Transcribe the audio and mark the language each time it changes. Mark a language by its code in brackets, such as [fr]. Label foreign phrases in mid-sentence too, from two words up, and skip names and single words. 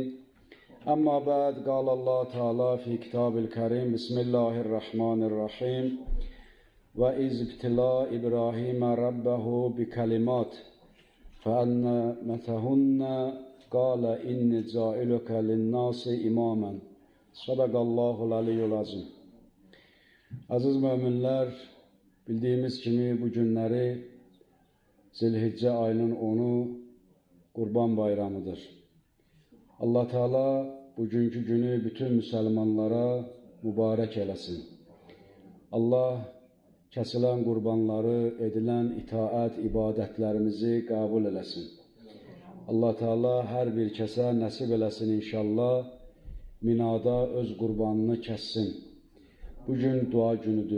[ar] أما بعد، قال الله تعالى في كتاب الكريم: بسم الله الرحمن الرحيم. وإذ ابتلى إبراهيم ربه بكلمات فأتمهن قال إني جاعلك للناس إماما. صدق الله العلي العظيم. [az] Aziz müminler, bildiğimiz kimi bu günleri Zilhicce ayının 10'u Kurban Bayramıdır. Allah Teala bugünkü günü bütün Müslümanlara mübarek eləsin. Allah kəsilən qurbanları, edilən itaət, ibadətlərimizi qəbul eləsin. Allah Teala hər bir kəsə nəsib eləsin inşallah, minada öz qurbanını kəssin. Bugün dua günüdür.